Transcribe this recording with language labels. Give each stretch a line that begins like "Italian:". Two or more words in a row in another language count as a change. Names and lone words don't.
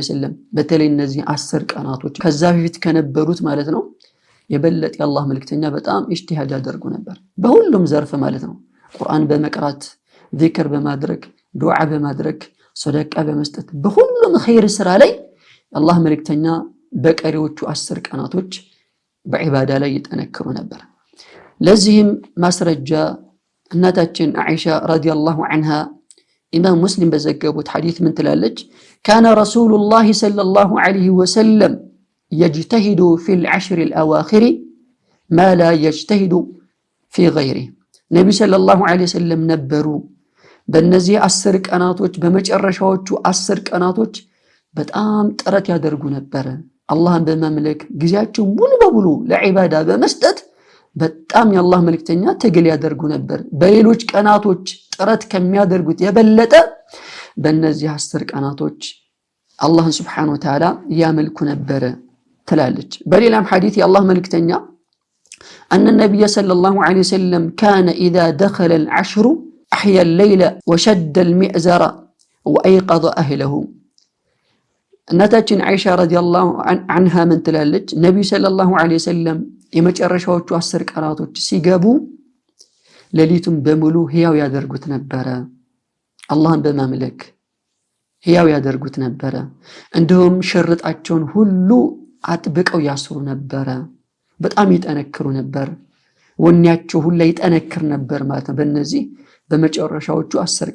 Amharic: ወሰለም በተለይ እነዚህ 10 ቀናቶች ከዛ በፊት ከነበሩት ማለት ነው የበለጠ የአላህ መልእክተኛ በጣም ኢጅቲሃድ ያደርጉ ነበር በሁሉም ዘርፍ ማለት ነው። ቁርአን በመቅራት ዚክር በማድረግ ዱዓ በማድረግ ሰደቃ በመስጠት በሁሉም ኸይር ስራ ላይ የአላህ መልእክተኛ በቀሪዎቹ 10 ቀናቶች በዒባዳ ላይ ይጠነክሩ ነበር። ለዚህም ማስረጃ እናታችን አይሻ
Arabic: رضي الله عنها
Amharic: ኢማም ሙስሊም በዘገቡት ሐዲስ ምን ትላለች?
Arabic: كان رسول الله صلى الله عليه وسلم يجتهد في العشر الأواخر ما لا يجتهد في غيره. نبي صلى الله عليه وسلم نبروا
Amharic: በእነዚህ 10 ቀናቶች በመጨረሻዎቹ 10 ቀናቶች በጣም ጥረት ያደርጉ ነበር። አላህን በመምለክ ጊዜያቸው ሙሉ በሙሉ ለዒባዳ በመስጠት በጣም የአላህ መልእክተኛ ትግል ያደርጉ ነበር። በሌሎች ቀናቶች ጥረት ከሚያደርጉት የበለጠ በእነዚህ 10 ቀናቶች አላህን
Arabic: سبحانه وتعالى
Amharic: ያመልኩ ነበር ትላለች። በሌላም ሐዲስ የአላህ መልእክተኛ
Arabic: أن النبي صلى الله عليه وسلم كان إذا دخل العشر أحيا الليل وشد المئزر وأيقظ أهله.
Amharic: እናታችን አይሻ
Arabic: رضي الله عنها
Amharic: ምን ትላለች? ነብዩ
Arabic: صلى الله عليه وسلم
Amharic: የመጨረሻዎቹ 10 ቀናቶች ሲገቡ ሌሊቱን በሙሉ ህያው ያደርጉት ነበር። አላህን በማምለክ ህያው ያደርጉት ነበር። እንዲሁም ሽርጣቸውን ሁሉ አጥብቀው ያስሩ ነበር። በጣም ይጠነክሩ ነበር። ወኔያቸው ሁሉ ይጠነክር ነበር ማለት ነው። በእነዚህ በመጨረሻዎቹ 10